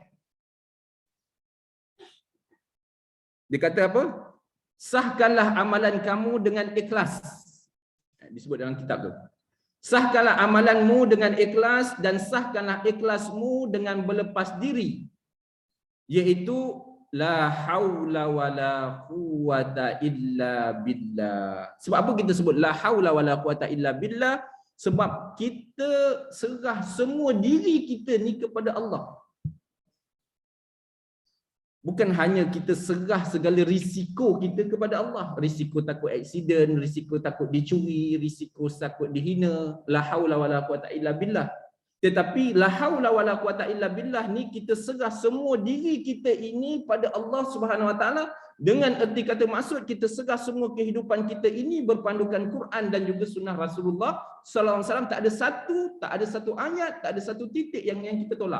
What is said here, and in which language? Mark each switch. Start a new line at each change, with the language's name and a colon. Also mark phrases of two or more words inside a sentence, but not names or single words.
Malay: Dia kata apa? Sahkanlah amalan kamu dengan ikhlas. Disebut dalam kitab tu. Sahkanlah amalanmu dengan ikhlas dan sahkanlah ikhlasmu dengan berlepas diri. Iaitu
Arabic: لا حول ولا قوة إلا بالله.
Malay: Sebab apa kita sebut
Arabic: لا حول ولا قوة إلا بالله?
Malay: Sebab kita serah semua diri kita ni kepada Allah. Bukan hanya kita serah segala risiko kita kepada Allah. Risiko takut aksiden, risiko takut dicuri, risiko takut dihina.
Arabic: لا حول ولا قوة إلا بالله.
Malay: Tetapi
Arabic: لا حول ولا قوة إلا بالله
Malay: ni kita serah semua diri kita ini pada Allah
Arabic: سبحانه وتعالى,
Malay: dengan erti kata maksud kita serah semua kehidupan kita ini berpandukan Quran dan juga sunnah Rasulullah
Arabic: صلى الله عليه وسلم.
Malay: Tak ada satu ayat, tak ada satu titik yang kita tolak.